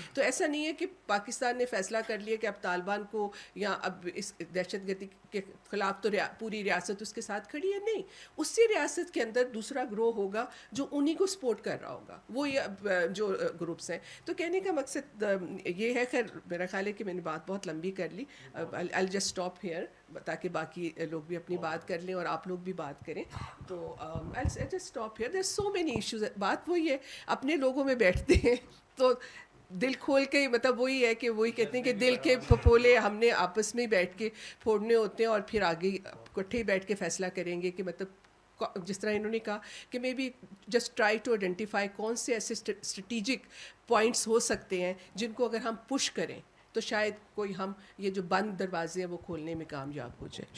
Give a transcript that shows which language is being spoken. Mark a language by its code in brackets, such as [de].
[ur] تو ایسا نہیں ہے کہ پاکستان نے فیصلہ کر لیا کہ اب طالبان کو یا اب اس دہشت گردی کے خلاف تو پوری ریاست اس کے ساتھ کھڑی ہے, نہیں, اسی ریاست کے اندر دوسرا گروہ ہوگا جو انہی کو سپورٹ کر رہا ہوگا, وہ جو گروپس ہیں. تو کہنے کا مقصد یہ ہے, خیر میرا خیال ہے کہ میں نے بات بہت لمبی کر لی, [en] I'll just stop here [ur] تاکہ باقی لوگ بھی اپنی بات کر لیں اور آپ لوگ بھی بات کریں. [en] تو I'll just stop here, there's so many issues. [ur] بات وہی ہے, اپنے لوگوں میں بیٹھتے ہیں تو دل کھول کے, مطلب وہی ہے کہ وہی کہتے ہیں کہ دل کے پھپولے ہم نے آپس میں بیٹھ کے پھوڑنے ہوتے ہیں, اور پھر آگے اکٹھے بیٹھ کے فیصلہ کریں گے کہ مطلب جس طرح انہوں نے کہا کہ [en] maybe just try to identify [ur] کون سے ایسے اسٹریٹجک پوائنٹس ہو سکتے ہیں جن کو اگر ہم پش کریں تو شاید کوئی ہم یہ جو بند دروازے ہیں وہ کھولنے میں کامیاب ہو جائے.